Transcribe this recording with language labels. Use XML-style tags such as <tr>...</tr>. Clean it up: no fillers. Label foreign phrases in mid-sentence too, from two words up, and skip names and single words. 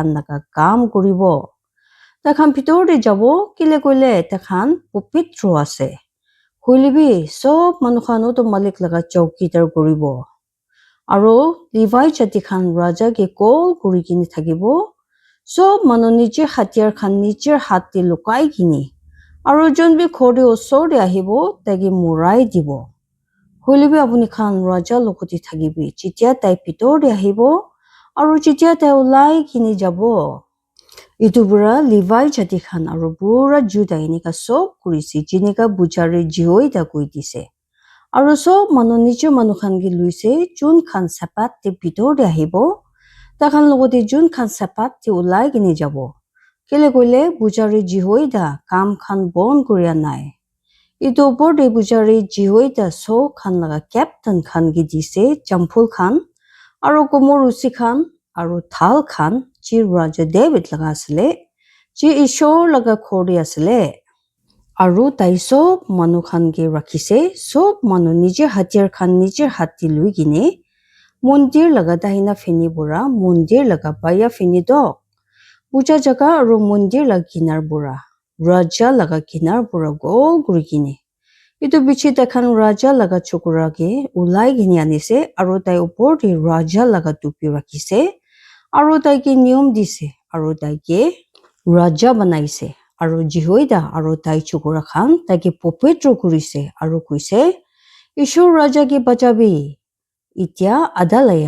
<nag>laga kam kuribo dakhan pitor di jabo kile koile dakhan pupitro ase Holibi sob manu khan udu malik laga chowkidar kuribo aro Levi jati khan raja ke kol kuri gini thakibo sob manu nijer hatiar khan nijer hati lukai gini Aro jonbi khori osor de ahibo tagi murai dibo. Holibi apuni khan raja lokoti thagibi. Chitia tai pitor de ahibo. Aro chitia tai ulai kini jabo. Itu pura Levi jati khan aro pura Juda inika sob kurisi jinika bujari jihoi da kui dise. Aro sob manu nijo manu khan ki luise jun khan sapat te pitor de ahibo. Takhan lokoti jun khan sapat te ulai kini jabo. Kile koile bujari jihoi da kam khan bon kuria nai. Ito opor de bujari jihoi da so khan laga captain khan ki dise champul khan aro komor usi khan aro thal khan chi raja David laga asile chi Ishor laga khori asile aro tai sob manu khan ke rakhise sob manu nijer hatiar khan nijer hati lui gine mondir laga dahina fini bura mondir laga baya fini dok Puja jaga aro mondir la kinar bura. Raja laga kinar bura gol guri gini. Itu bichi takhan raja laga chokora ke ulai gini anise aro tai upor di raja laga tupi rakise aro tai ke niyom dise aro tai ke raja banaise aro jihoida aro tai chokora khan tai ke popetro kurise aro kuise Ishor raja ke bachabi Itya adalaya</nag>